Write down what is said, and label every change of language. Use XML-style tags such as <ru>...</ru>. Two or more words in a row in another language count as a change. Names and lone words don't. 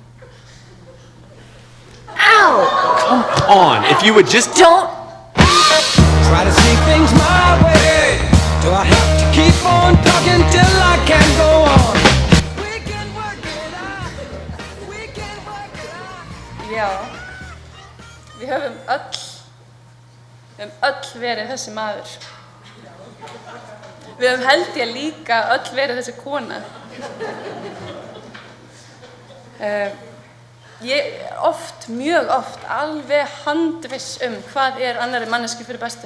<en>Ow! Come on, if you would just... Don't! Try to see things my way. Do I have to keep on talking till I can't go on? We can work it out. We can work it out.</en> <is>Já, við höfum öll verið þessi maður. Við höfum held ég líka öll verið þessi kona. Ég oft, mjög oft, alveg handviss hvað annarri manneski fyrir bestu.</is>